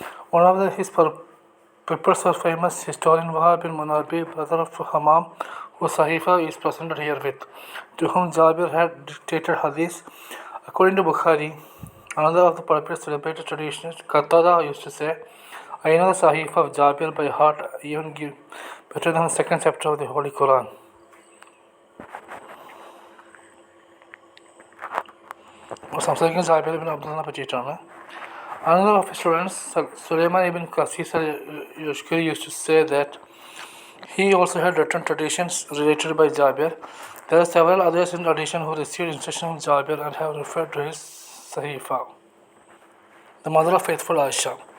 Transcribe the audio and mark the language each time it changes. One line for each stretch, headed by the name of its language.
English: One of his pupils was famous historian Wahab bin Munabbi, brother of Hammam, whose Sahifa is presented herewith, to whom Jabir had dictated hadith. According to Bukhari, another of the Prophet's celebrated traditions, Qatada used to say, I know the Sahifa of Jabir by heart, even better than the 2nd chapter of the Holy Quran.
Malayalam: സംസാരിക്കുന്ന ജാബിർ ഇബ്ൻ അബ്ദുള്ളയെ പറ്റിയിട്ടാണ്.
English: Another of his students, Sulaiman ibn Qasis al-Yashkuri, used to say that he also had written traditions related by Jabir. There are several others in addition who received instruction from Jabir and have referred to his Sahifa. The mother of faithful Aisha.